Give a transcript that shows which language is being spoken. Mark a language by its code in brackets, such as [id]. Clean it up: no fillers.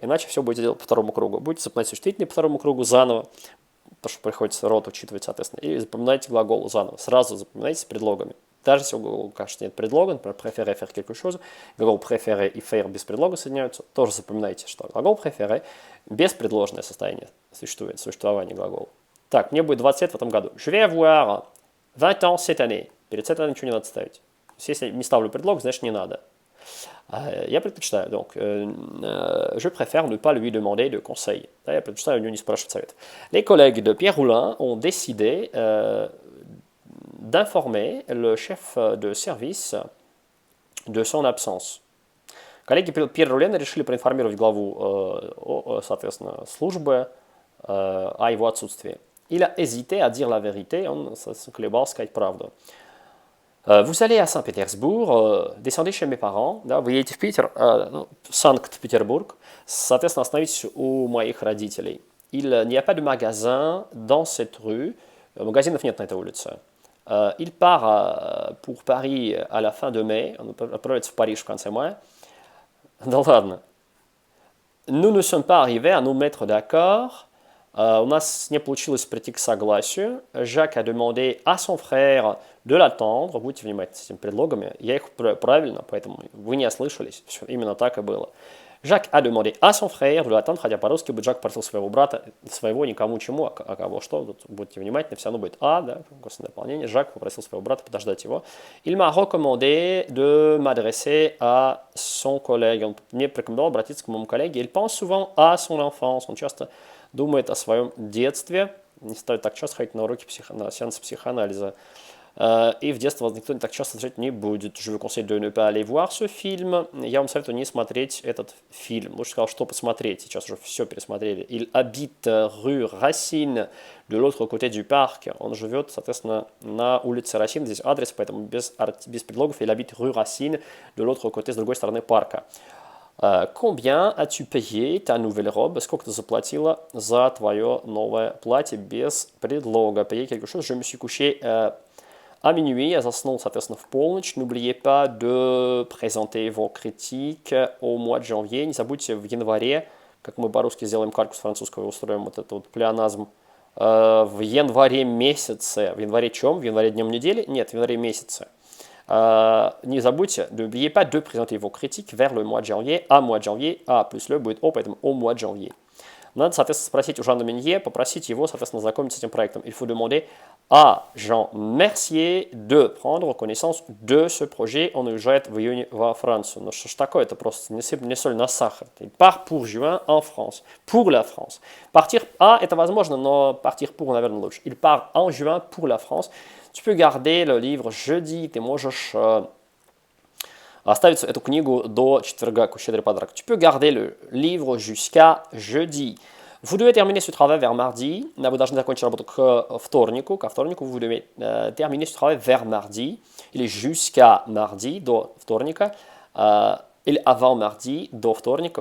[ru] Иначе все будете делать по 2 кругу. Будете запоминать существительные по 2 кругу заново, потому что приходится род учитывать, соответственно, и запоминайте глаголы заново. Сразу запоминайте с предлогами. Даже если у глагола, кажется, нет предлога, например, [fr] préférer faire quelque chose, [ru] глагол préférer и faire без предлога соединяются, тоже запоминайте, что глагол préférer беспредложное состояние существование глагола. Так, мне будет 20 лет в этом году. [fr] Je vais avoir 20 ans cette année. [ru] Перед cette année ничего не надо ставить. Если не ставлю предлог, значит не надо. Я предпочитаю, [fr] donc, je préfère ne pas lui demander de conseils. [ru] Я предпочитаю у него не спрашивать совет. [fr] Les collègues de Pierre Roulin ont décidé d'informer le chef de service de son absence. [ru] Коллеги Пьера Рулена решили проинформировать главу, соответственно, службы о его отсутствии. [fr] Il a hésité à dire la vérité, [ru] он колебал сказать правду. [fr] Vous allez à Saint-Pétersbourg, descendez chez mes parents, [ru] да, вы едете в Питер, Санкт-Петербург, соответственно, остановитесь у моих родителей. [fr] Il n'y a pas de magasin dans cette rue, [ru] магазинов нет на этой улице. [fr] Il part pour Paris à la fin de mai, [ru] он отправится в Париж в конце мая. Да ладно. [fr] Nous ne sommes pas arrivés à nous mettre d'accord. [ru] У нас не получилось прийти к согласию. [fr] Jacques a demandé à son frère de l'attendre. [ru] Будьте внимательны с этими предлогами. Я их правильно, поэтому вы не ослышались. Все, именно так и было. Жак [fr] a demandé à son frère de l'attendre, [ru] хотя по-русски бы Жак просил своего брата, своего никому чему, а кого что, тут будьте внимательны, все равно будет а, да, косвенное дополнение. Жак попросил своего брата подождать его. [fr] Il m'a recommandé de m'adresser à son collègue. [ru] Он мне порекомендовал обратиться к моему коллеге. [fr] Il pense souvent à son enfance. [ru] Он часто думает о своем детстве. Не стоит так часто ходить на уроки на сеансы психоанализа. И в детстве вас никто так часто встречать не будет. [fr] Je vous conseille de ne pas aller voir ce film. [ru] Я вам советую не смотреть этот фильм. Лучше сказал, что посмотреть. Сейчас уже все пересмотрели. [fr] Il habite rue Racine, de l'autre côté du parc. [ru] Он живет, соответственно, на улице Racine. Здесь адрес, поэтому без предлогов. [fr] Il habite rue Racine, de l'autre côté, [ru] с другой стороны парка. [fr] Combien as-tu payé ta nouvelle robe? [ru] Сколько ты заплатила за твое новое платье без предлога? [fr] Payer quelque chose. Je me suis couché à minuit, [ru] я заснул, соответственно, в полночь. [fr] N'oubliez pas de présenter vos critiques au mois de janvier. [ru] Не забудьте в январе, как мы по-русски сделаем кальку с французского и устроим вот этот вот плеоназм. В январе месяце. В январе чем? В январе днем недели? Нет, в январе месяце. Не забудьте, [fr] n'oubliez pas de présenter vos critiques vers le mois de janvier, à mois de janvier, [ru] а плюс le будет о, поэтому [fr] au mois de janvier. [ru] Надо, соответственно, спросить у Жана Менье, попросить его, соответственно, знакомиться с этим проектом. [fr] Il faut demander à Jean Mercier de prendre connaissance de ce projet. [ru] Он уезжает в июне во Францию. Ну что ж такое, это просто не соль на сахар. [fr] Il part pour juin en France. Pour la France. [ru] Partir à, это возможно, но partir pour, наверное, лучше. [fr] Il part en juin pour la France. Tu peux garder le livre jeudi, [ru] ты можешь оставить эту книгу до четверга, как щедрый подарок. [fr] Tu peux garder le livre jusqu'à jeudi. Vous devez terminer ce travail vers mardi. [ru] Вы должны закончить работу к вторнику. Ко вторнику [fr] vous devez terminer ce travail vers mardi. [ru] Или [fr] jusqu'à mardi, [ru] до вторника. Или [fr] avant mardi, [ru] до вторника.